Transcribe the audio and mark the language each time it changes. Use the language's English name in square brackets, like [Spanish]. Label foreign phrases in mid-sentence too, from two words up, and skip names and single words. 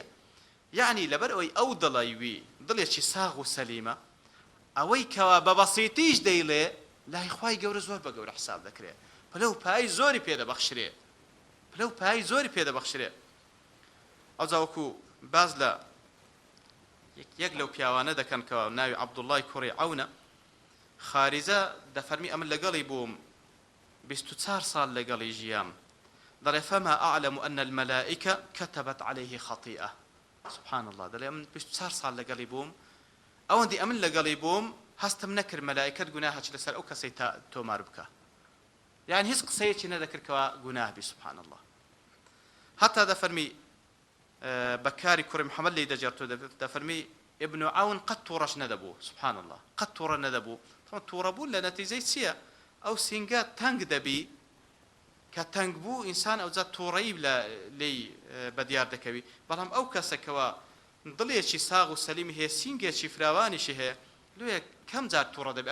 [Central Kurdish] یعنی لەبەر ئەوەی ئەو دڵی وی دڵێکی ساغ و سەلیمە، ئەوەی کەوا بە بەسیتیش دەیڵێ لای خوای گەورە زۆر بە گەورە حساب دەکرێت، پلە و پای زۆری پێدەبەخشرێ، پلە و پای زۆری پێدەبەخشرێ. ئەو جاوەکو باز لە یەک لەو پیاوانە دەکەن کە ناوی عەبدوڵڵای کوڕی عەونە، خارجە دەفەرمی ئەمن لەگەڵی بووم 24 ساڵ لەگەڵی ژیام، دەڵێ [Arabic] فما أعلم أن الملائكة كتبت عليه خطيئة. سبحان الله، [Central Kurdish] دەڵێ من 24 ساڵ لەگەڵی بووم، ئەوەندی ئەمن لەگەڵی بووم هەستم نەکرد مەلائکەت گوناهەکی لەسەر ئەو کەسەی تۆمار بکە، یعنی هیچ قسەیەکی نەدەکردکەوە گوناه بی. [Arabic] سبحان الله. [Central Kurdish] حتى دەفەرمی بەکاری کوڕی محەممەد لی دەجێڕتۆ دەفەرمی ابن عون قەت تووڕەش نەدەبوو. [Arabic] سبحان الله، [Central Kurdish] قەت تووڕە نەدەبوو. تووڕەبوون لە نەتیجەی چییە؟ ئەو سینگە تەنگ دەبی، کە تەنگ بوو ئینسان ئەوجا تووڕەیی لی بەدیار دەکەوی، بەڵام ئەو کەسەکەوە دڵێکی ساغ و سەلیمی هەیە، سینگێکی فراوانیشی هەیە، لێ کەم جار تووڕە دەبی.